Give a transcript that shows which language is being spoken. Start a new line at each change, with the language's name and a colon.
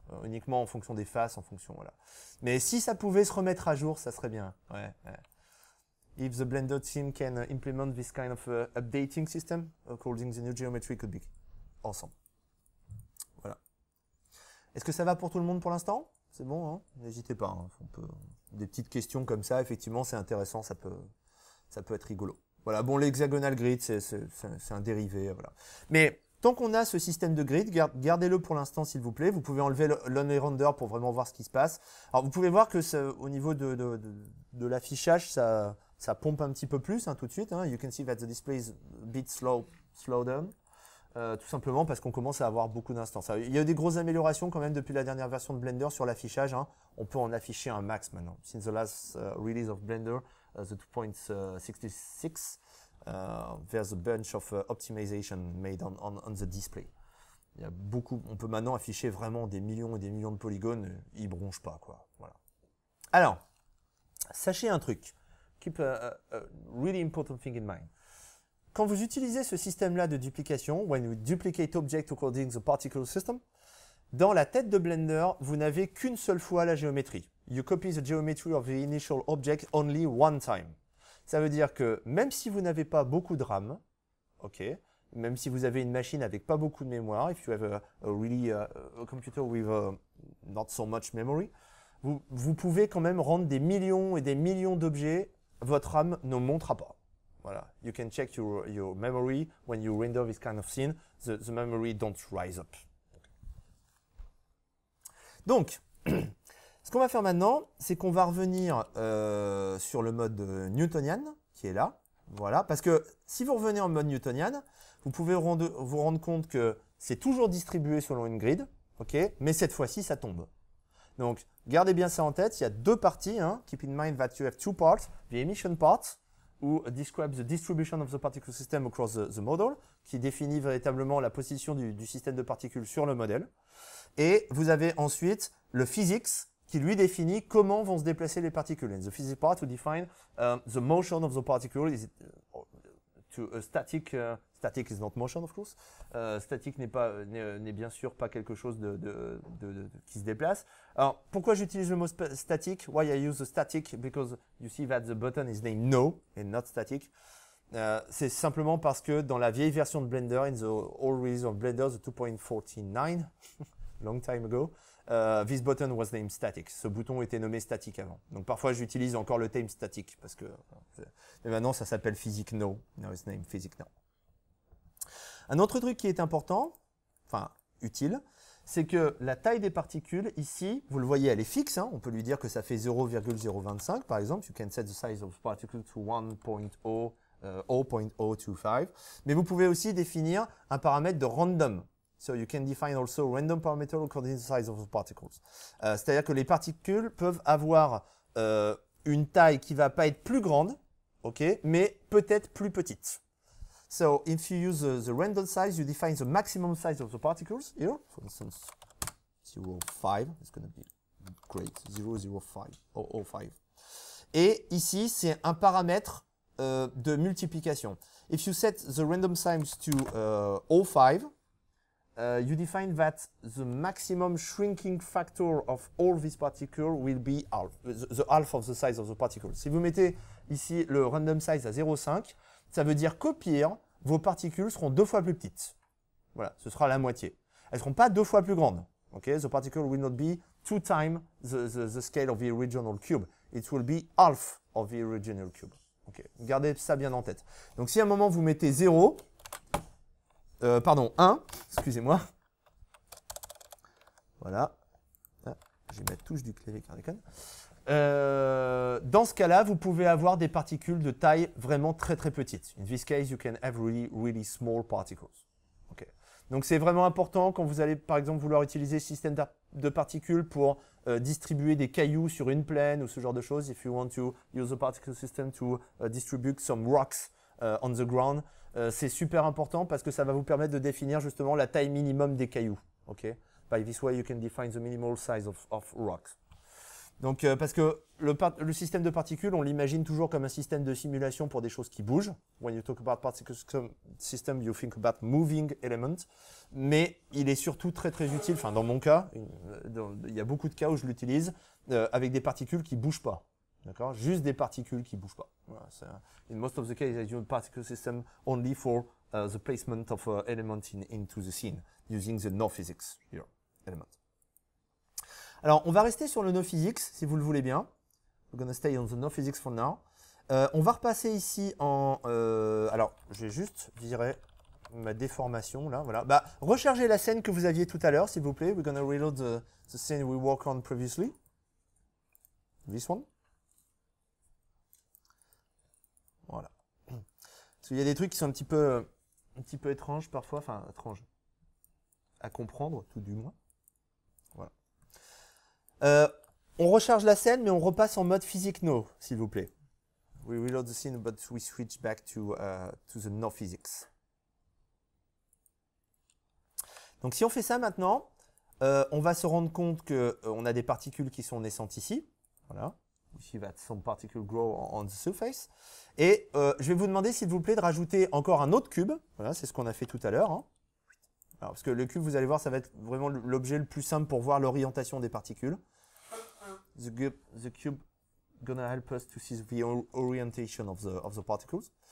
French: Uniquement en fonction des faces, en fonction, voilà. Mais si ça pouvait se remettre à jour, ça serait bien. Ouais, ouais.
English: If the Blender team can implement this kind of updating system according to the new geometry, could be awesome.
French: Voilà. Est-ce que ça va pour tout le monde pour l'instant? C'est bon, hein? N'hésitez pas. Hein. Des petites questions comme ça, effectivement, c'est intéressant, ça peut être rigolo. Voilà, bon, l'hexagonal grid, c'est un dérivé, voilà. Mais tant qu'on a ce système de grid, gardez-le pour l'instant s'il vous plaît. Vous pouvez enlever l'only render pour vraiment voir ce qui se passe. Alors vous pouvez voir que au niveau de l'affichage, ça pompe un petit peu plus hein, tout de suite. Hein.
English: You can see that the display is a bit slow down.
French: Tout simplement parce qu'on commence à avoir beaucoup d'instances. Il y a eu des grosses améliorations quand même depuis la dernière version de Blender sur l'affichage. Hein. On peut en afficher un max maintenant.
English: Since the last release of Blender, the 2.66, there's a bunch of optimization made on the display.
French: Il y a beaucoup, on peut maintenant afficher vraiment des millions et des millions de polygones, ils bronchent pas quoi. Voilà. Alors, sachez un truc.
English: Keep a really important thing in mind.
French: Quand vous utilisez ce système-là de duplication,
English: when you duplicate object according to the particle system,
French: dans la tête de Blender, vous n'avez qu'une seule fois la géométrie.
English: You copy the geometry of the initial object only one time.
French: Ça veut dire que même si vous n'avez pas beaucoup de RAM, ok, même si vous avez une machine avec pas beaucoup de mémoire,
English: if you have a computer with not so much memory,
French: vous pouvez quand même rendre des millions et des millions d'objets, votre RAM ne montera pas.
English: Voilà, you can check your memory when you render this kind of scene, the memory don't rise up.
French: Donc, ce qu'on va faire maintenant, c'est qu'on va revenir sur le mode newtonian, qui est là. Voilà, parce que si vous revenez en mode newtonian, vous pouvez vous rendre compte que c'est toujours distribué selon une grid, ok, mais cette fois-ci, ça tombe. Donc, gardez bien ça en tête, il y a deux parties. Hein.
English: Keep in mind that you have two parts. The emission part, who describes the distribution of the particle system across the model,
French: qui définit véritablement la position du système de particules sur le modèle. Et vous avez ensuite le physics, qui lui définit comment vont se déplacer les particules.
English: And the physics part to define the motion of the particle is to a static. Static is not motion, of course.
French: Statique n'est bien sûr pas quelque chose qui se déplace. Alors, pourquoi j'utilise le mot statique?
English: Why I use the static? Because you see that the button is named no and not static.
French: C'est simplement parce que dans la vieille version de Blender,
English: in the old release of Blender, the 2.49, long time ago, this button was named static.
French: Ce bouton était nommé statique avant. Donc parfois j'utilise encore le terme statique parce que mais maintenant ça s'appelle physique no.
English: Now it's named physique no.
French: Un autre truc qui est important, enfin utile, c'est que la taille des particules ici, vous le voyez, elle est fixe. Hein, on peut lui dire que ça fait 0,025 par exemple.
English: You can set the size of particle to 0.025.
French: Mais vous pouvez aussi définir un paramètre de random.
English: So you can define also random parameter according to the size of the particles.
French: C'est-à-dire que les particules peuvent avoir une taille qui ne va pas être plus grande, okay, mais peut-être plus petite.
English: So if you use the random size, you define the maximum size of the particles here. For instance, 0.5, it's going to be great, 0.05.
French: Et ici, c'est un paramètre de multiplication.
English: If you set the random size to 0.5, you define that the maximum shrinking factor of all these particles will be half, the half of the size of the particle.
French: Si vous mettez ici le random size à 0.5, ça veut dire qu'au pire, vos particules seront 2 fois plus petites. Voilà, ce sera la moitié. Elles ne seront pas 2 fois plus grandes.
English: Okay? The particle will not be 2 times the scale of the original cube. It will be half of the original cube.
French: Okay. Gardez ça bien en tête. Donc si à un moment vous mettez 1, excusez-moi. Voilà. Ah, je vais mettre touche du clavier Cardicon. Dans ce cas-là, vous pouvez avoir des particules de taille vraiment très très petite.
English: In this case, you can have really small particles. Okay.
French: Donc c'est vraiment important quand vous allez par exemple vouloir utiliser ce système de particules pour distribuer des cailloux sur une plaine ou ce genre de choses.
English: If you want to use a particle system to distribute some rocks on the ground,
French: c'est super important parce que ça va vous permettre de définir justement la taille minimum des cailloux. Okay?
English: By this way, you can define the minimal size of rocks.
French: Donc, parce que le système de particules, on l'imagine toujours comme un système de simulation pour des choses qui bougent.
English: When you talk about particle system, you think about moving elements.
French: Mais il est surtout très très utile, enfin dans mon cas, il y a beaucoup de cas où je l'utilise avec des particules qui ne bougent pas. D'accord? Juste des particules qui ne bougent pas.
English: Voilà, in most of the cases, I use particle system only for the placement of element into the scene, using the no physics here, element.
French: Alors, on va rester sur le no physics, si vous le voulez bien.
English: We're going to stay on the no physics for now.
French: On va repasser ici en... alors, je vais juste virer ma déformation, là, voilà. Bah, rechargez la scène que vous aviez tout à l'heure, s'il vous plaît.
English: We're going to reload the scene we worked on previously. This one.
French: Voilà. Parce qu'il y a des trucs qui sont un petit peu étranges parfois, enfin, étranges à comprendre, tout du moins. Voilà. On recharge la scène, mais on repasse en mode physique no, s'il vous plaît.
English: We reload the scene, but we switch back to the no physics.
French: Donc si on fait ça maintenant, on va se rendre compte qu'on a des particules qui sont naissantes ici. Voilà.
English: We see that some particles grow on the surface.
French: Et je vais vous demander, s'il vous plaît, de rajouter encore un autre cube. Voilà, c'est ce qu'on a fait tout à l'heure. Hein. Alors, parce que le cube, vous allez voir, ça va être vraiment l'objet le plus simple pour voir l'orientation des particules.
English: The cube gonna help us to see the orientation of the particles.